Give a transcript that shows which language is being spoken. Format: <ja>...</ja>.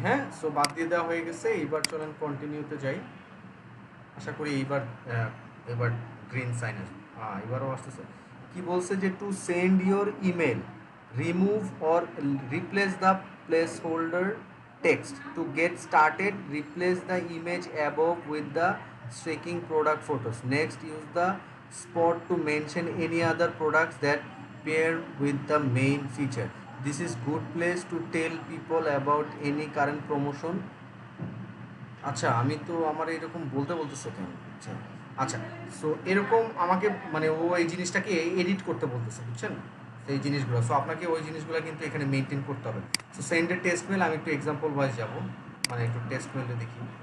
<bn>হ্যাঁ, সো বাদ দিয়ে দেওয়া হয়ে গেছে। এইবার চলেন কন্টিনিউতে যাই, আশা করি এবার গ্রিন সাইন আসবে। হ্যাঁ এবারও আসতেছে। কি বলছে যে</bn> <en>To send your email, remove or replace the placeholder text, to get started replace the image above with the checking product photos. Next, use the spot to mention any other products that pair with the main feature. This is good place to tell people about any current promotion.</en> <bn>আচ্ছা আমি তো আমার এরকম বলতে বলতেছে কেন? আচ্ছা আচ্ছা, সো এরকম আমাকে মানে ও এই জিনিসটাকে এডিট করতে বলতেছে, বুঝছেন? এই জিনিসগুলো, সো আপনাকে ওই জিনিসগুলো কিন্তু এখানে মেনটেন করতে হবে। সো</bn> <en>send a test mail,</en> <bn>আমি একটু এক্সাম্পল ওয়াইজ যাব, মানে একটু টেস্ট মেলে দেখি।</bn>